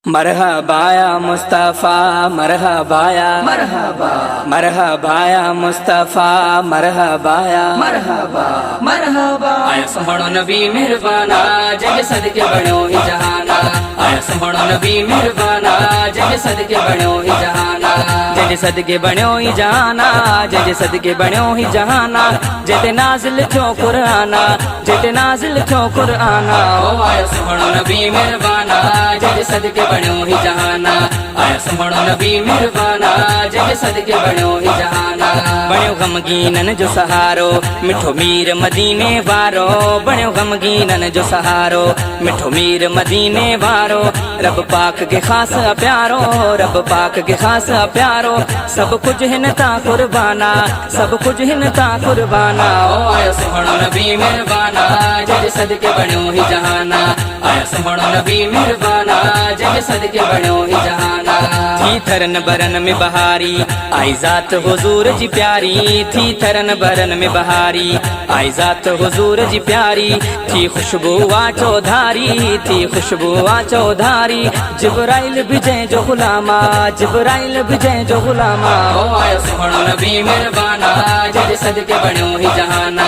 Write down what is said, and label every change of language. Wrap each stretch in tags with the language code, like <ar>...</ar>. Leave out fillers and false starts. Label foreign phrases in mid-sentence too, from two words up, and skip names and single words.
<ar>مرحبا يا مصطفى مرحبا يا मरहबा مرحبا يا مصطفى مرحبا يا مرحبا مرحبا.</ar> <sd>आया सुहानो नबी मेहरबाना जग सदके बणो ही जहाना। आया सुहानो नबी मेहरबाना जग सदके बणो ही जहाना। जग सदके बणो ही जहाना जग सदके बणो ही जहाना। जेते नाज़िल थियो कुराना जेते नाज़िल थियो कुराना। ओ आया सुहानो नबी मेहरबाना जग सदके बणो ही जहाना। आया सुहानो नबी मेहरबाना जग सदके बणो ही जहाना। बणियो गमगीनन जो सहारो मिठो मीर मदीने वारो। बणियो गमगीनन जो सहारो मिठो मीर मदीने वारो। रब पाक के खास प्यारो रब पाक के खास प्यारो। सब कुछ हिन ता कुर्बाना सब कुछ हिन ता कुर्बाना। ओ आया सुहानो नबी मेहरबाना जग सदके बणो ही जहाना। आया सुहानो नबी मेहरबाना जग सदके बणो ही जहाना। थी थरन बरन में बहारी आई जात हुजूर जी प्यारी। थी थरन बरन में बहारी आई जात हुजूर जी प्यारी। थी खुशबू आचो धारी थी खुशबू आचो धारी। जिब्राइल विजय जो गुलामा जिब्राइल विजय जो गुलामा। ओ आया सुहानो नबी मेहरबाना जग सदके बणो ही जहाना।</sd>